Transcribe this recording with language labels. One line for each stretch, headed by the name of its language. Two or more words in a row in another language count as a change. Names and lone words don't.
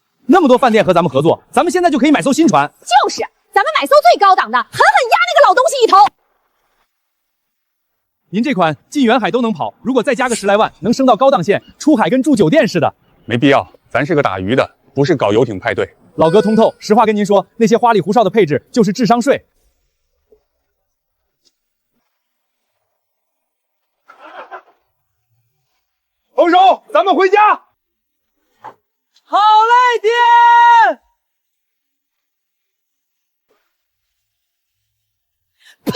Chinese: 那麼多飯店和咱們合作，咱們現在就可以買艘新船。就是，咱們買艘最高檔的，狠狠壓那個老東西一頭。您這款進遠海都能跑，如果再加個10來萬，能升到高檔線，出海跟住酒店似的。沒必要，咱是個打魚的，不是搞遊艇派對。老哥通透，實話跟您說，那些花裡胡哨的配置就是智商稅。放手，咱們回家。好嘞，爹！呸！